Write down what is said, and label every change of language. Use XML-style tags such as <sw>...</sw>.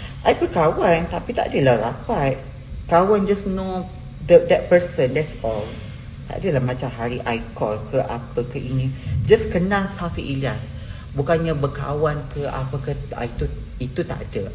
<ms>I berkawan tapi tak adalah rapat.</ms> <en>Kawan just know that person, that's all.</en> <ms>Tak adalah macam hari I call ke apa ke ini. Just kenal Safi Ilyas. Bukannya berkawan ke apa ke, itu tak ada.</ms>